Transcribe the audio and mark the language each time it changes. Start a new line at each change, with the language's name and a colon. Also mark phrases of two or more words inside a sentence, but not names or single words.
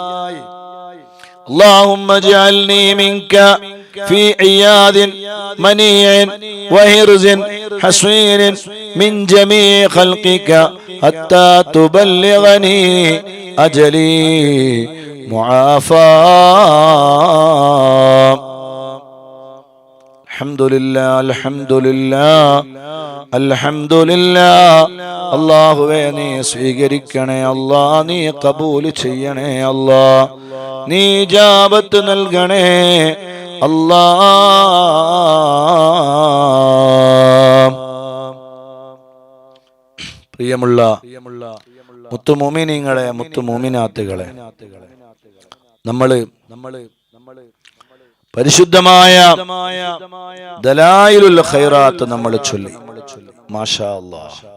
Arabic: اللهم اجعلني منك في عياذ منيع وهرز حصين من جميع خلقك حتى تبلغني أجلي معافى الحمد لله الحمد لله الحمد لله
Malayalam: അല്ലാഹുവേ നീ സ്വീകരിക്കണേ അല്ലാ നീ കബൂൽ ചെയ്യണേ അല്ലാ നീ ഇജാബത്ത് നൽകണേ അല്ലാ പ്രിയമുള്ള മുത്തുമോമിനീങ്ങളെ മുത്തുമോമിനാത്തുകളെ നമ്മള് പരിശുദ്ധമായ ദലായിലുൽ ഖൈറാത്ത് നമ്മൾ ചൊല്ലി
Arabic: ما شاء الله